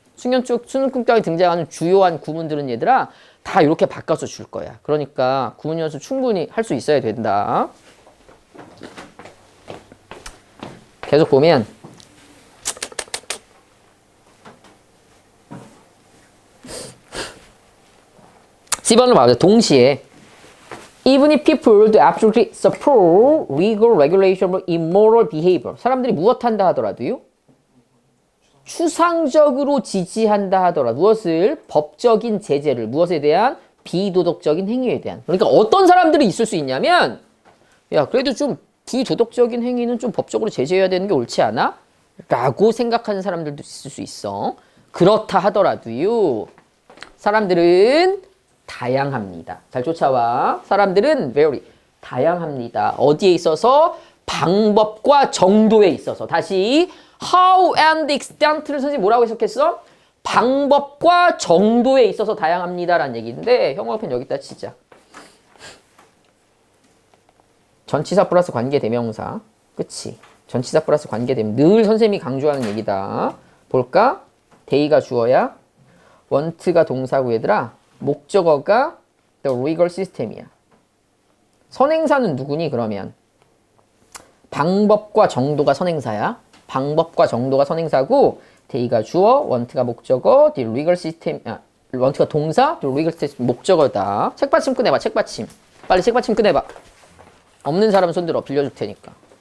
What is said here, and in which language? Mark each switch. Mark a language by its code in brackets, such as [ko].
[ko] 수능 특강에 등장하는 주요한 구문들은 얘들아 다 이렇게 바꿔서 줄 거야. 그러니까 구문 연습 충분히 할 수 있어야 된다. 계속 보면 10번으로 봐보자. 동시에 [en] Even if people do absolutely support legal regulation of immoral behavior. [ko] 사람들이 무엇한다 하더라도요. 추상적으로 지지한다 하더라도 무엇을? 법적인 제재를. 무엇에 대한? 비도덕적인 행위에 대한. 그러니까 어떤 사람들이 있을 수 있냐면 야 그래도 좀 비도덕적인 행위는 좀 법적으로 제재해야 되는 게 옳지 않아? 라고 생각하는 사람들도 있을 수 있어. 그렇다 하더라도요. 사람들은 다양합니다. 잘 쫓아와. 사람들은 very 다양합니다. 어디에 있어서? 방법과 정도에 있어서. 다시 [en] how and extent [ko] 를 선생님 뭐라고 해석했어? 방법과 정도에 있어서 다양합니다라는 얘기인데 형광펜 여기다 치자. 전치사 플러스 관계대명사. 그치? 전치사 플러스 관계대명. 늘 선생님이 강조하는 얘기다. 볼까? 데이가 주어야. want가 동사고 얘들아. 목적어가 [en] the legal system [ko] 이야. 선행사는 누구니 그러면? 방법과 정도가 선행사야. 방법과 정도가 선행사고 데이가 주어, want가 목적어, [en] the legal system, [ko] want가 동사, the legal system 목적어다. 책받침 꺼내봐. 책받침. 빨리 책받침 꺼내봐. 없는 사람 손들어. 빌려줄 테니까.